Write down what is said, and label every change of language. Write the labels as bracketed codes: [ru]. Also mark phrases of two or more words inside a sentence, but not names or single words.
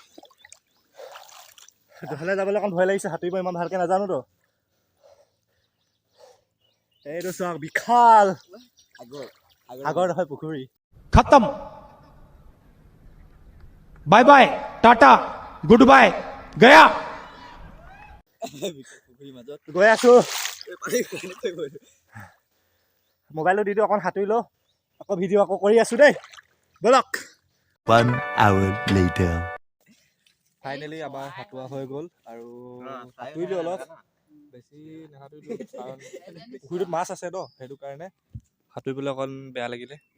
[as] দহলে যাবলৈ অকণ ভয় লাগিছে সাঁতুৰিব ইমান ভালকৈ নাজানোতো এইটো চাওক বিশাল আগৰ নহয় পুখুৰী [hi] खत्म [en] bye bye [hi] टाटा [en] good bye [hi] गया [as] গৈ আছোঁ মোবাইলটো দি দিওঁ অকণ সাঁতুৰি লওঁ আকৌ ভিডিঅ' আকৌ কৰি আছোঁ দেই বলক [en] 1 hour later. [as] ফাইনেলি আমাৰ সাঁতোৰা হৈ গ'ল আৰু সাঁতুৰিলোঁ অলপ বেছি নাসাঁতুৰিলোঁ কাৰণ পুখুৰীটোত মাছ আছে ন সেইটো কাৰণে সাঁতুৰিবলৈ অকণ বেয়া লাগিলে